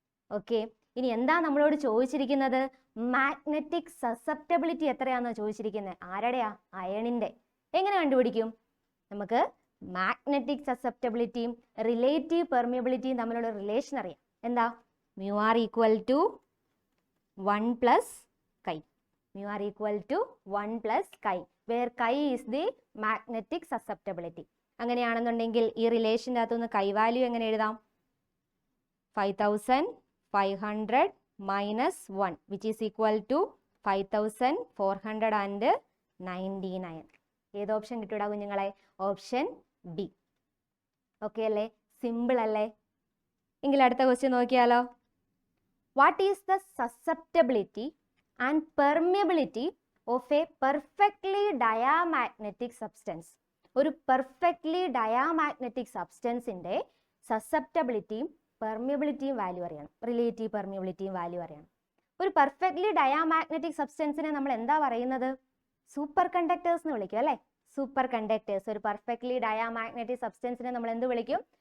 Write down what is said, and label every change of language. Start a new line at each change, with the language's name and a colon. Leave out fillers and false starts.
Malayalam: Okay, ഇനി എന്താ നമ്മളോട് ചോദിച്ചിരിക്കുന്നത്? മാഗ്നറ്റിക് സസെപ്റ്റബിലിറ്റി എത്രയാണെന്ന് ചോദിച്ചിരിക്കുന്നത്. ആരുടെയാ? അയണിന്റെ. എങ്ങനെ കണ്ടുപിടിക്കും? നമുക്ക് മാഗ്നറ്റിക് സസെപ്റ്റബിലിറ്റിയും റിലേറ്റീവ് പെർമിയബിലിറ്റിയും തമ്മിലുള്ള റിലേഷൻ അറിയാം. എന്താ?
English: μr equal to 1 plus chi. μr equal to 1 plus chi, where chi is the magnetic susceptibility.
Malayalam: അങ്ങനെയാണെന്നുണ്ടെങ്കിൽ ഈ റിലേഷൻ്റെ അകത്തുനിന്ന് chi വാല്യൂ എങ്ങനെ എഴുതാം?
English: 5500 minus 1 which is equal to 5499.
Malayalam: ഏത് ഓപ്ഷൻ കിട്ടൂടാ കുഞ്ഞുങ്ങളെ? Option B. ഓക്കെ അല്ലേ? സിമ്പിൾ അല്ലേ? എങ്കിൽ അടുത്ത ക്വസ്റ്റ്യൻ നോക്കിയാലോ.
English: What is the susceptibility and permeability of a perfectly diamagnetic substance?
Malayalam: ഒരു പെർഫെക്റ്റ്ലി ഡയാമാഗ്നറ്റിക് സബ്സ്റ്റൻസിന്റെ സസെപ്റ്റബിലിറ്റിയും പെർമിയബിലിറ്റിയും വാല്യൂ അറിയണം. റിലേറ്റീവ് പെർമിയബിലിറ്റിയും വാല്യൂ അറിയണം. ഒരു പെർഫെക്റ്റ്ലി ഡയാമാഗ്നറ്റിക് സബ്സ്റ്റൻസിനെ നമ്മൾ എന്താ പറയുന്നത്? സൂപ്പർ കണ്ടക്ടേഴ്സ് എന്ന് വിളിക്കും അല്ലേ? Super conductors. ഒരു പെർഫെക്റ്റ്ലി ഡയാമാഗ്നറ്റിക് സബ്സ്റ്റൻസിനെ നമ്മൾ എന്ത് വിളിക്കും?